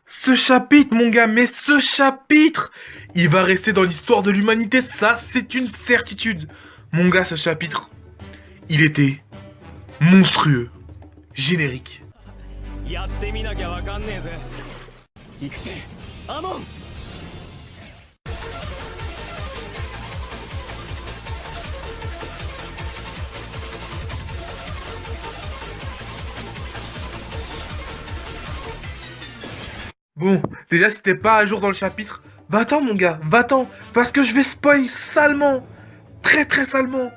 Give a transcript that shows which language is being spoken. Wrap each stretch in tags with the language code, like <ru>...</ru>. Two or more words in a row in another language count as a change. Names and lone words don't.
<fr>Ce chapitre, mon gars, mais ce chapitre, il va rester dans l'histoire de l'humanité, ça, c'est une certitude. Mon gars, ce chapitre, il était monstrueux. Générique.</fr> <ja>やってみなきゃわかんねえぜ行くぜアモン</ja> <fr>Bon, déjà, si t'es pas à jour dans le chapitre, va-t'en, mon gars, va-t'en, parce que je vais spoil salement, très très salement.</fr>